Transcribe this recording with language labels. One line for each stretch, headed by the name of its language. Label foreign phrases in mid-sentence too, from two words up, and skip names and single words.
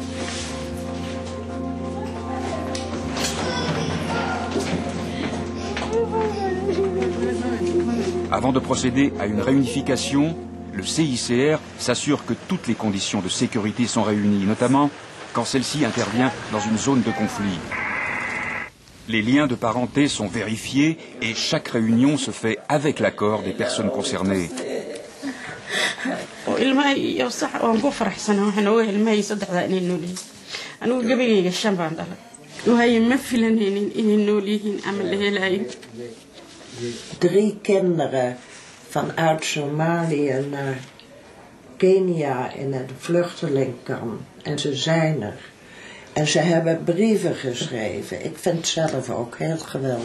French: Avant de procéder à une réunification, le CICR s'assure que toutes les conditions de sécurité sont réunies, notamment quand celle-ci intervient dans une zone de conflit. Les liens de parenté sont vérifiés et chaque réunion se fait avec l'accord des personnes concernées.
Dutch: Drie kinderen vanuit Somalië naar Kenia in het vluchtelingenkamp. En ze zijn er. En ze hebben brieven geschreven. Ik vind het zelf ook heel geweldig.